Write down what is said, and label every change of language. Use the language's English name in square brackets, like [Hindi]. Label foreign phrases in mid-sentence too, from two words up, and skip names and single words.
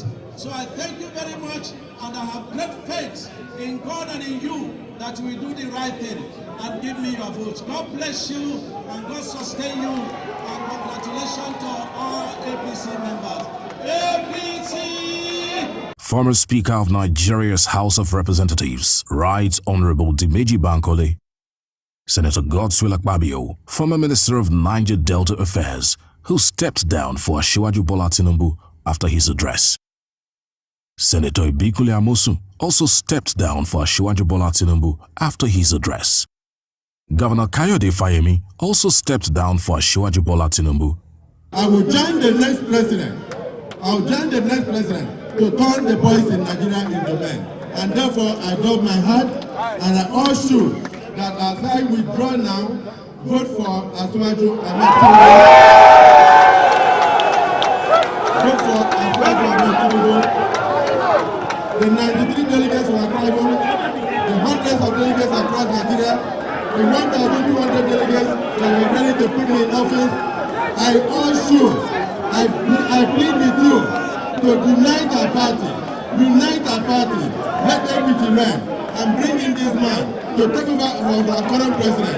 [English] So I thank you very much, and I have great faith in God and in you that we do the right thing and give me your vote. God bless you and God sustain you, and congratulations to all APC members. APC! Former Speaker of Nigeria's House of Representatives, Right Honorable Dimeji Bankole, Senator Godswill Akpabio, former Minister of Niger Delta Affairs, who stepped down for Asiwaju Bola Tinubu after his address. Senator Ibikule Amosu also stepped down for Asiwaju Bola Tinubu after his address. Governor Kayode Fayemi also stepped down for Asiwaju Bola Tinubu. I will join the next president. I will join the next president to turn the boys in Nigeria into men. And therefore, I drop my heart and I assure you that as I withdraw now, vote for Asiwaju Tinubu. Vote for Asiwaju Tinubu. The 93 delegates were tribal, the hundreds of delegates across Nigeria, the 1,200 delegates that were ready to put me in office. I assure, I plead with you to unite our party, let everything reign, and bring in this man to take over as our current president.